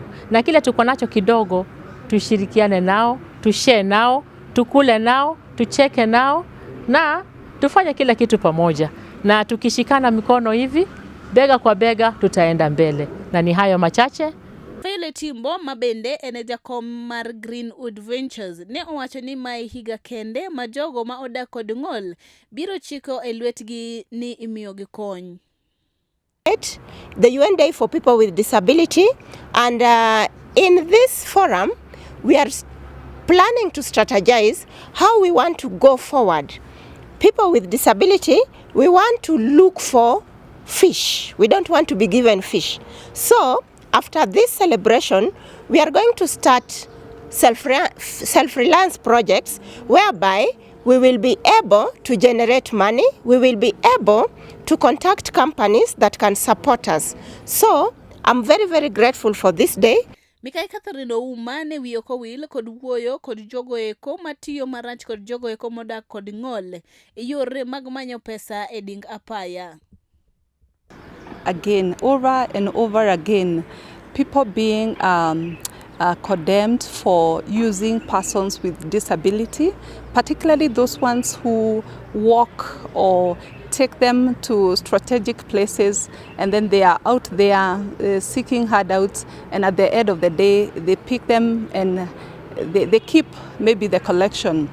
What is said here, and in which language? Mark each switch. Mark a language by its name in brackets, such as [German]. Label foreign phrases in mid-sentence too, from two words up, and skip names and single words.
[Swahili] Na kile tuko nacho kidogo, tushirikiane nao, tushare nao, tukule nao, tucheke nao na tufanye kila kitu pamoja. Na tukishikana mikono hivi, bega kwa bega, tutaenda mbele. Na ni hayo machache. [Luo (Kenya and Tanzania)] Fele timbo mabende ene jakom mar Greenwood Ventures ne owacho ni mai higa kende ma jogo ma odak kod ng'ol biro chiko e lwetgi ni imiyogi kony. [English] The UN Day for People with Disability, and in this forum we are planning to strategize how we want to go forward. People with disability, we want to look for fish. We don't want to be given fish. So after this celebration, we are going to start self-reliance projects whereby we will be able to generate money. We will be able to contact companies that can support us. So I'm very, very grateful for this day. [Luo (Kenya and Tanzania)] Mikai Catherine Oumane wiyoko wil kod wuoyo kod jogo eko matiyo marach kod jogo eko modak kod ng'ol yore mag manyo pesa e ding apaya. [English] Again, over and over again, people being condemned for using persons with disability, particularly those ones who walk or take them to strategic places, and then they are out there seeking handouts, and at the end of the day they pick them and they keep maybe the collection.